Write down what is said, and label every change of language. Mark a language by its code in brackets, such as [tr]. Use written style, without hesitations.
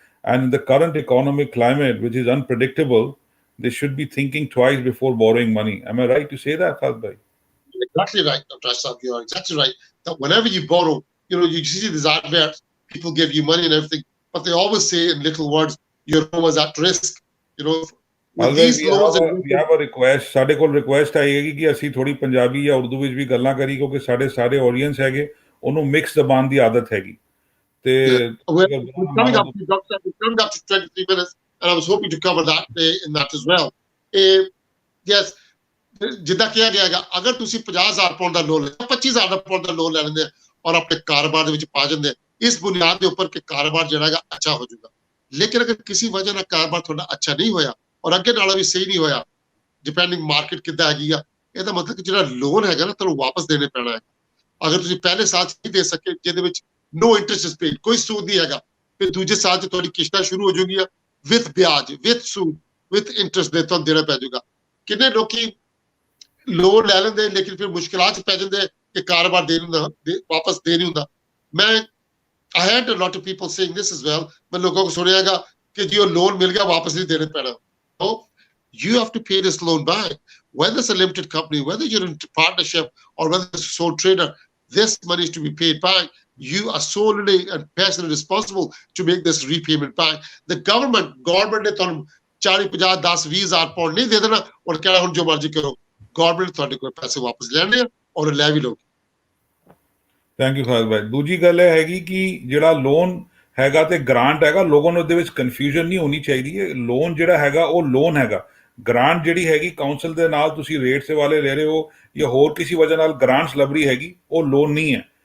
[en] And in the current economic climate, which is unpredictable, they should be thinking twice before borrowing money. Am I right to say that, Khalid bhai? Exactly right, Dr. Saab, you're exactly right. That whenever you borrow, you see these adverts, people give you money and everything, but they always say in little words, your home is at risk. With these loans we have a request. [pa] ਸਾਡੇ ਕੋਲ request ਆਏਗੀ ਕਿ ਅਸੀਂ ਥੋੜੀ ਪੰਜਾਬੀ ਜਾਂ ਉਰਦੂ ਵਿੱਚ ਵੀ ਗੱਲਾਂ ਕਰੀ ਕਿਉਂਕਿ ਸਾਡੇ ਸਾਰੇ ਆਡੀਅנס ਹੈਗੇ ਉਹਨੂੰ ਮਿਕਸ ਜ਼ਬਾਨ ਦੀ ਆਦਤ ਹੈਗੀ ਤੇ [en] we're coming up to 23 minutes and I was hoping to cover that in that as well. [pa] Yes, ਜਿੱਦਾਂ ਕਿਹਾ ਗਿਆ ਹੈਗਾ ਅਗਰ ਤੁਸੀਂ 50,000 ਪਾਉਂਡ ਦਾ ਲੋਨ ਲੈ 25,000 ਪਾਉਂਡ ਦਾ ਲੋਨ ਲੈ ਲੈਂਦੇ ਔਰ ਆਪਣੇ ਕਾਰੋਬਾਰ ਦੇ ਵਿੱਚ ਪਾ ਜਾਂਦੇ ਇਸ ਬੁਨਿਆਦ ਦੇ ਉੱਪਰ ਕਿ ਕਾਰੋਬਾਰ ਜਿਹੜਾ ਹੈਗਾ ਅੱਛਾ ਹੋ ਜਾਊਗਾ ਲੇਕਿਨ ਅਗਰ ਕਿਸੇ ਵਜ੍ਹਾ ਨਾਲ ਕਾਰੋਬਾਰ ਤੁਹਾਡਾ ਅੱਛਾ ਨਹੀਂ ਹੋਇਆ ਔਰ ਅੱਗੇ ਨਾਲੋਂ ਵੀ ਸਹੀ ਨਹੀਂ ਹੋਇਆ ਡਿਪੈਂਡਿੰਗ ਮਾਰਕੀਟ ਕਿੱਦਾਂ ਹੈਗੀ ਆ ਇਹਦਾ ਮਤਲਬ ਕਿ ਜਿਹੜਾ ਲੋਨ ਹੈਗਾ ਨਾ ਤੁਹਾਨੂੰ ਵਾਪਸ ਦੇਣੇ ਪੈਣਾ ਹੈ ਅਗਰ ਤੁਸੀਂ ਪਹਿਲੇ ਸਾਲ ਨਹੀਂ ਦੇ ਸਕੇ ਜਿਹਦੇ ਵਿੱਚ [en] no interest is paid, [pa] ਕੋਈ ਸੂਦ ਨਹੀਂ ਹੈਗਾ ਫਿਰ ਦੂਜੇ ਸਾਲ 'ਚ ਤੁਹਾਡੀ ਕਿਸ਼ਤਾਂ ਸ਼ੁਰੂ ਹੋ ਜਾਊਗੀਆਂ with ਵਿਆਜ with ਸੂਦ [en] with interest [pa] ਦੇ ਤੁਹਾਨੂੰ ਦੇਣਾ ਪੈ ਜਾਊਗਾ ਕਿੰਨੇ ਲੋਕੀ ਲੋਨ ਲੈ ਲੈਂਦੇ ਲੇਕਿਨ ਫਿਰ ਮੁਸ਼ਕਿਲਾਂ 'ਚ ਪੈ ਜਾਂਦੇ ਕਿ ਕਾਰੋਬਾਰ ਦੇ ਨਹੀਂ ਹੁੰਦਾ ਵਾਪਸ ਦੇ ਨਹੀਂ ਹੁੰਦਾ ਮੈਂ [en] I had a lot of people saying this as well [pa] ਮੈਂ ਲੋਕਾਂ ਕੋਲ ਸੁਣਿਆਗਾ ਕਿ ਜੀ ਉਹ ਲੋਨ ਮਿਲ ਗਿਆ ਵਾਪਸ ਨਹੀਂ ਦੇਣੇ ਪੈਣਾ [en] no you have to pay this loan back whether it's a limited company whether you're in partnership or whether it's a sole trader this money is to be paid back. You are solely and personally responsible to make this repayment back. The government [pa] ne ਤੁਹਾਨੂੰ 40 50 10 20 ਹਜ਼ਾਰ pound ਨਹੀਂ ਦੇ ਦੇਣਾ ਔਰ ਕਹਿਣਾ ਹੁਣ ਜੋ ਮਰਜ਼ੀ ਕਰੋ। ਗਵਰਨਮੈਂਟ ਤੁਹਾਡੇ ਕੋਲ ਪੈਸੇ ਵਾਪਸ ਲੈਣੇ ਆ ਔਰ ਲੈ ਵੀ ਲਓ। ਥੈਂਕ ਯੂ ਖਾਲਿਦ ਭਾਈ। ਦੂਜੀ ਗੱਲ ਇਹ ਹੈਗੀ ਕਿ ਜਿਹੜਾ ਲੋਨ ਹੈਗਾ ਤੇ ਗ੍ਰਾਂਟ ਹੈਗਾ, ਲੋਕਾਂ ਨੂੰ ਉਹਦੇ ਵਿੱਚ ਕਨਫਿਊਜ਼ਨ ਨਹੀਂ ਹੋਣੀ ਚਾਹੀਦੀ ਹੈ। ਲੋਨ ਜਿਹੜਾ ਹੈਗਾ ਉਹ ਲੋਨ ਹੈਗਾ, ਗ੍ਰਾਂਟ ਜਿਹੜੀ ਹੈਗੀ ਕਾਉਂਸਲ ਦੇ ਨਾਲ ਤੁਸੀਂ ਰੇਟਸ ਵਾਲੇ ਲੈ ਰਹੇ ਹੋ ਜਾਂ ਹੋਰ ਕਿਸੇ ਵਜ੍ਹਾ ਨਾਲ ਗ੍ਰਾਂਟਸ ਲੱਭ ਰਹੀ ਹੈਗੀ, ਉਹ ਲੋਨ ਨਹੀਂ ਹੈ।